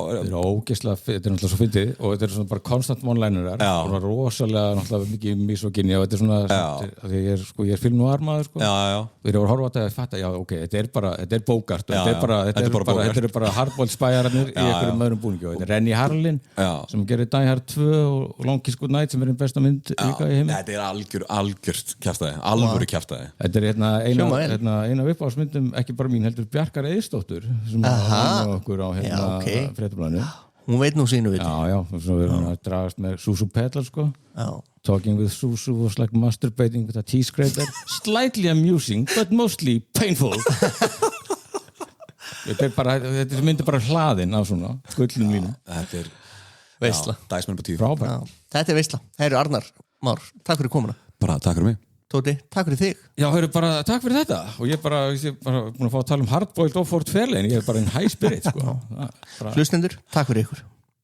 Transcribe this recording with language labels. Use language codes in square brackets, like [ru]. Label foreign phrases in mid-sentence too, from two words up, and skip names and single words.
[is] þetta er ógeðslega, þetta er náttúrulega svo fyndið og þetta er svona bara konstant one-liner og rosalega náttúrulega mikið misogyni og þetta er svona ég er [en] film noir [is] maður og ég er að horfa á þetta og fatta þetta er Bogart þetta er bara hardboiled spæjararnir í einhverjum öðrum búningi og þetta er Rennie Harlin sem gerir Die Hard 2 og Long Kiss Goodnight sem er einn besta mynd líka í heim þetta er algjört kjaftaði, alvöru kjaftaði þetta er eina uppáhaldsmyndum ekki bara mín heldur Bjarkar Eiðsdóttur sem var okkur á fréttablaðinu hún veit nú sínu viti svo við erum að dragast með Susu Pedal [en] talking with Susu was like masturbating with a tea scraper slightly amusing but mostly painful [is] þetta myndir bara hlaðinn af svona gullnum mínum þetta er veisla þetta er veisla, heyru Arnar Már, takk fyrir komuna bara takk fyrir mig Tóti, takk fyrir þig Já, heyru bara, takk fyrir þetta og ég bara búin að fá að tala hardboiled og Ford Fairlane ég er bara en [en] high spirit [is] Hlustendur, takk fyrir ykkur